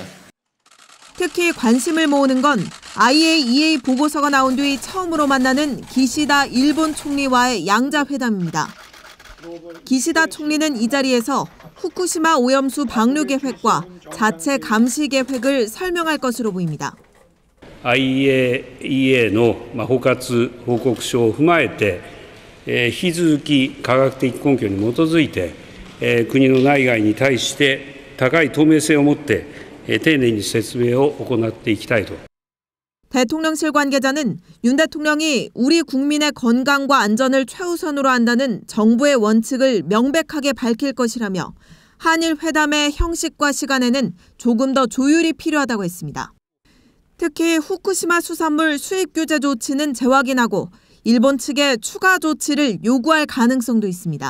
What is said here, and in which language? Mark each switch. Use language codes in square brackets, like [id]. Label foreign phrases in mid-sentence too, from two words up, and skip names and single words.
[ko] 특히 관심을 모으는 건 IAEA 보고서가 나온 뒤 처음으로 만나는 기시다 일본 총리와의 양자회담입니다. 기시다 총리는 이 자리에서 후쿠시마 오염수 방류 계획과 자체 감시 계획을 설명할 것으로 보입니다. [ja] IAEA の包括報告書を踏まえて、引き続き科学的根拠に基づいて、国の内外に対して高い透明性を持って丁寧に説明を行っていきたいと。 [ko] 대통령실 관계자는 윤 대통령이 우리 국민의 건강과 안전을 최우선으로 한다는 정부의 원칙을 명백하게 밝힐 것이라며 한일 회담의 형식과 시간에는 조금 더 조율이 필요하다고 했습니다. 특히 후쿠시마 수산물 수입 규제 조치는 재확인하고 일본 측에 추가 조치를 요구할 가능성도 있습니다.